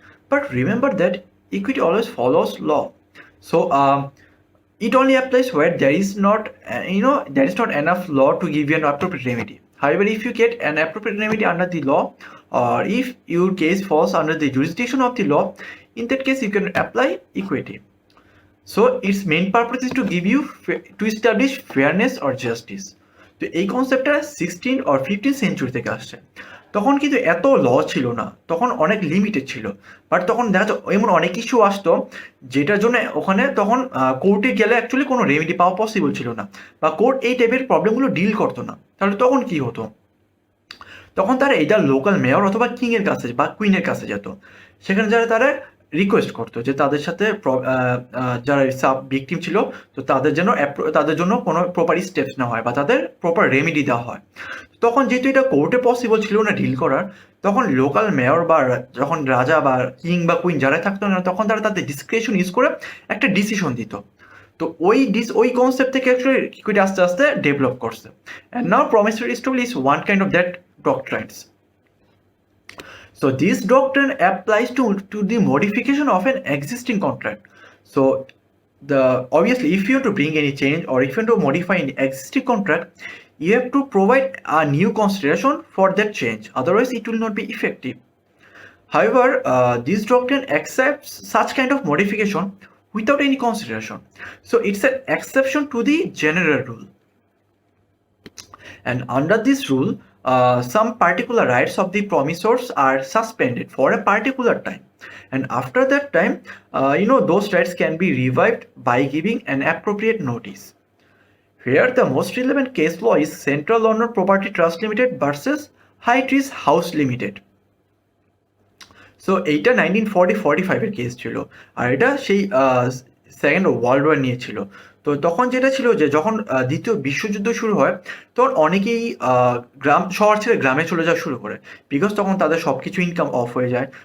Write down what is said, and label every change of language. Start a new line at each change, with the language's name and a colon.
English: But remember that equity always follows law. So it only applies where there is not enough law to give you an appropriate remedy. However, if you get an appropriate remedy under the law, or if your case falls under the jurisdiction of the law, in that case you can apply equity. So its main purpose is to establish fairness or justice.
Bangla: তো এই কনসেপ্টটা 16 or 15th century থেকে আসছে। তখন কিন্তু এত ল ছিল না, তখন অনেক লিমিটেড ছিল। বাট তখন দেখা যাচ্ছে এমন অনেক ইস্যু আসতো যেটার জন্য ওখানে তখন কোর্টে গেলে অ্যাকচুয়ালি কোনো রেমেডি পাওয়া পসিবল ছিল না, বা কোর্ট এই টাইপের প্রবলেমগুলো ডিল করতো না। তাহলে তখন কি হতো? তখন তারা এটা লোকাল মেয়র অথবা কিংয়ের কাছে বা কুইনের কাছে যেত। সেখানে যারা তারা রিকোয়েস্ট করতো যে তাদের সাথে যারা সাব ভিকটিম ছিল তো তাদের জন্য কোনো প্রপার স্টেপস নেওয়া হয় বা তাদের প্রপার রেমেডি দেওয়া হয়। তখন যেহেতু এটা কোর্টে পসিবল ছিল না ডিল করার, তখন লোকাল মেয়র বা যখন রাজা বা কিং বা কুইন যারাই থাকতো না তখন তারা তাদের ডিসক্রিপশন ইউজ করে একটা ডিসিশন দিত। তো ওই কনসেপ্ট থেকে অ্যাকচুয়ালি ইকুইটি আস্তে আস্তে ডেভেলপ করছে।
English: And now promissory estoppel is one kind of that doctrines. So this doctrine applies to the modification of an existing contract. So obviously if you want to bring any change or if you want to modify an existing contract, you have to provide a new consideration for that change, otherwise it will not be effective. However, this doctrine accepts such kind of modification without any consideration. So it's an exception to the general rule. And under this rule, some particular rights of the promisors are suspended for a particular time. And after that time, those rights can be revived by giving an appropriate notice. Here, the most relevant case law is Central London Property Trust Limited versus High Trees House Limited.
Bangla: So এইটা 1945 এর case ছিল, আর এটা সেই second world war নিয়ে ছিল। তো তখন যেটা ছিল যে যখন দ্বিতীয় বিশ্বযুদ্ধ শুরু হয় তখন অনেকেই শহর ছেড়ে গ্রামে চলে যাওয়া শুরু করে, বিকজ তখন তাদের সব কিছু ইনকাম অফ হয়ে যায়।